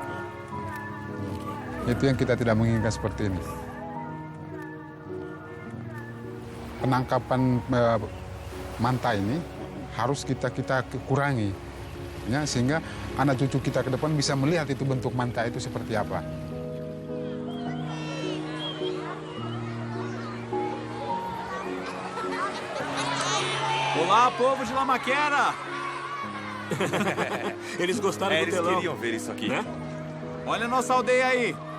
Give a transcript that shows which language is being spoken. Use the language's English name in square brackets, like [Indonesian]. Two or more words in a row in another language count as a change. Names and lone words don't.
[Indonesian] Itu yang kita tidak menginginkan seperti ini. Penangkapan manta ini harus kita kurangi. Ya, sehingga anak cucu kita ke depan bisa melihat itu bentuk manta itu seperti apa. [Portuguese] Olá, povo de Lamaquera! Eles gostaram do telão. Eles queriam ver isso aqui. Né? Olha a nossa aldeia aí.